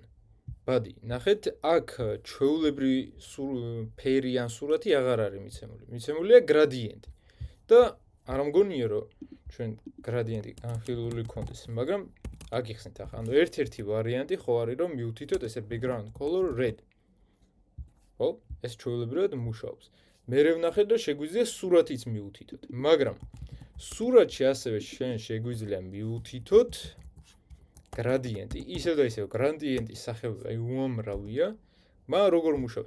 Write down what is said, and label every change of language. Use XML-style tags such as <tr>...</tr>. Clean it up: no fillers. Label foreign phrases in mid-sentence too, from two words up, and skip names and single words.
<ka>ბადი, ნახეთ, აქ ჩვეულებრივი ფერი ან სურათი აღარ არის მიცემული. მიცემულია გრადიენტი. და არ მგონია რომ ჩვენ გრადიენტი განხილული გქონდეს, მაგრამ აგიხსნით ახლა. ანუ ერთ-ერთი ვარიანტი ხო არის რომ მივთითოთ ესე</ka> <en>background color red.</en> <ka>ხო? ეს ჩვეულებრივად მუშაობს. მერე ვნახეთ რომ შეგვიძლია სურათიც მივთითოთ, მაგრამ სურათში ასევე შეგვიძლია მივთითოთ გრადიენტი. ისევ და ისევ გრადიენტის სახეობა უამრავია, მაგრამ როგორ მუშაობს?</ka>